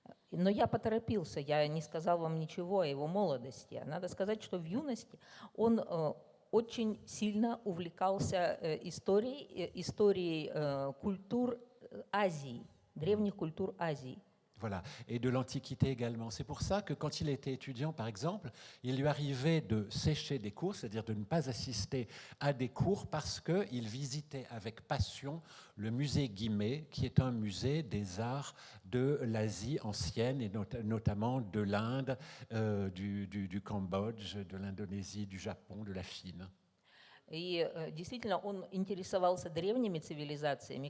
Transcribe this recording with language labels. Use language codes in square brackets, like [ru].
[ru] Но я поторопился, я не сказал вам ничего о его молодости. Надо сказать, что в юности он очень сильно увлекался историей культур Азии, древних культур Азии. [fr] Voilà, et de l'Antiquité également. C'est pour ça que quand il était étudiant, par exemple, il lui arrivait de sécher des cours, c'est-à-dire de ne pas assister à des cours parce qu'il visitait avec passion le musée Guimet, qui est un musée des arts de l'Asie ancienne, et notamment de l'Inde, du Cambodge, de l'Indonésie, du Japon, de la Chine. [ru] И действительно, он интересовался древними цивилизациями.